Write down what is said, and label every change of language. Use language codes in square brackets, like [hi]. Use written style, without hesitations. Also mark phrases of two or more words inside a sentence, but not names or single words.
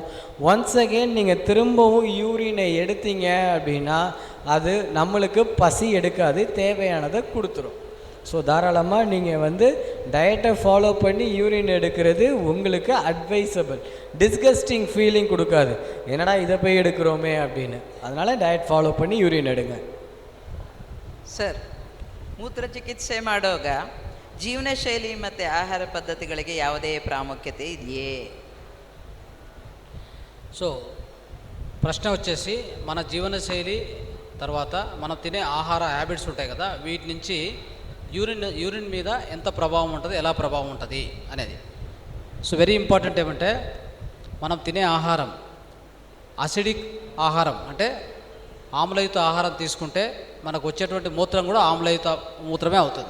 [en] once again [ta] நீங்கள் திரும்பவும் யூரினை எடுத்தீங்க அப்படின்னா அது நம்மளுக்கு பசி எடுக்காது, தேவையானதை கொடுத்துரும். ஸோ தாராளமாக நீங்கள் வந்து டயட்டை ஃபாலோ பண்ணி யூரின் எடுக்கிறது உங்களுக்கு அட்வைசபிள். [en] disgusting feeling [ta] கொடுக்காது, என்னடா இதை போய் எடுக்கிறோமே அப்படின்னு. அதனால் [en] diet follow [ta] பண்ணி யூரின் எடுங்க. [kn] ಸರ್, ಮೂತ್ರ ಚಿಕಿತ್ಸೆ ಮಾಡುವಾಗ ಜೀವನ ಶೈಲಿ ಮತ್ತು ಆಹಾರ ಪದ್ಧತಿಗಳಿಗೆ ಯಾವುದೇ ಪ್ರಾಮುಖ್ಯತೆ ಇದೆಯೇ? [te] సో ప్రశ్న వచ్చేసి మన జీవనశైలి తర్వాత మనం తినే ఆహార హ్యాబిట్స్ ఉంటాయి కదా, వీటి నుంచి యూరిన్ మీద ఎంత ప్రభావం ఉంటుంది, ఎలా ప్రభావం ఉంటుంది అనేది. [en] so very important [te] ఏమంటే మనం తినే ఆహారం అసిడిక్ ఆహారం అంటే ఆమ్లయుత ఆహారం తీసుకుంటే మనకు వచ్చేటువంటి మూత్రం కూడా ఆమ్లయుత మూత్రమే అవుతుంది.